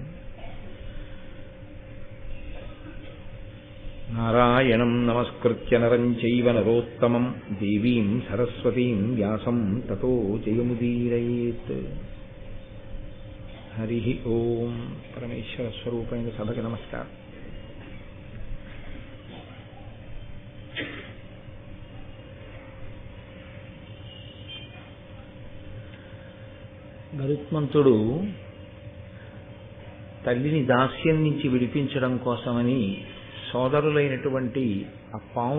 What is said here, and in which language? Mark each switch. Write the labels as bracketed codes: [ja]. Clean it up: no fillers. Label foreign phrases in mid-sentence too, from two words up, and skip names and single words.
[sa] नारायणं नमस्कृत्य नरं चैव नरोत्तमं देवीं सरस्वतीं व्यासं ततो जयमुदीरयेत्। हरिः ओम। [te] పరమేశ్వర స్వరూపైన సభకి నమస్కార। గరుత్మంతుడు తల్లిని దాస్యం నుంచి విడిపించడం కోసమని సోదరులైనటువంటి ఆ పాముల